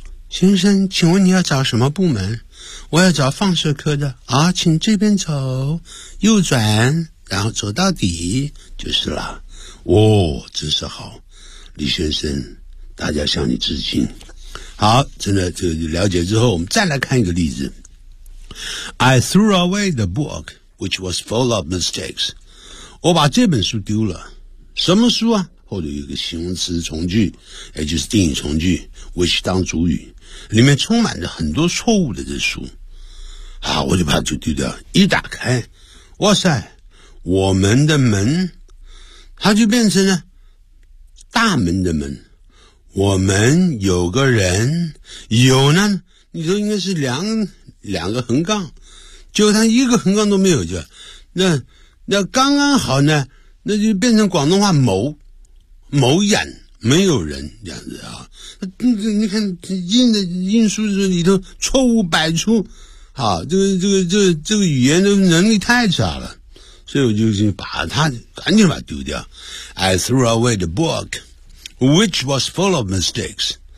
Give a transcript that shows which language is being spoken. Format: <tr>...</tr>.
<zh>先生，请问你要找什么部门？我要找放射科的。啊，请这边走，右转，然后走到底就是了。哦，真是好，李先生，大家向你致敬。好，真的，这个了解之后，我们再来看一个例子。</zh> <en>I threw away the book, which was full of mistakes.</en> <zh>我把这本书丢了。什么书啊？后头有个形容词从句，也就是定语从句 ，which 当主语，里面充满着很多错误的这书，啊，我就把它就丢掉。一打开，哇塞，我们的门，它就变成了大门的门。我们有个人，有呢，你说应该是两个横杠，结果它一个横杠都没有，就那刚刚好呢。那就变成广东话某眼没有人这样子啊。你看印书里头错误百出啊，这个语言的能力太差了。所以我就把它赶紧把它丢掉。</zh> <en>I threw away the book, which was full of mistakes.</en>